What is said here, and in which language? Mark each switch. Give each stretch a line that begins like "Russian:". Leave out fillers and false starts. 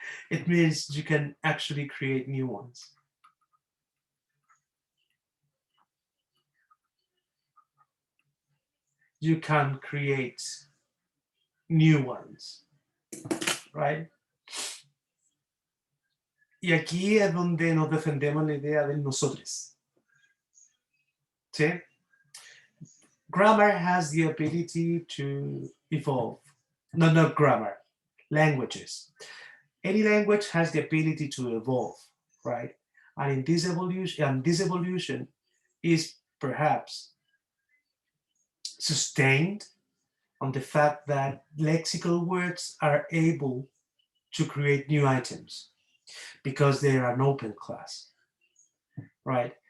English: It means you can actually create new ones. You can create new ones, right?
Spanish: Y aquí es donde nos defendemos la idea de nosotros. ¿Sí?
English: Grammar has the ability to evolve. No, not grammar, languages. Any language has the ability to evolve, right? And in this evolution is perhaps sustained on the fact that lexical words are able to create new items because they are an open class, right?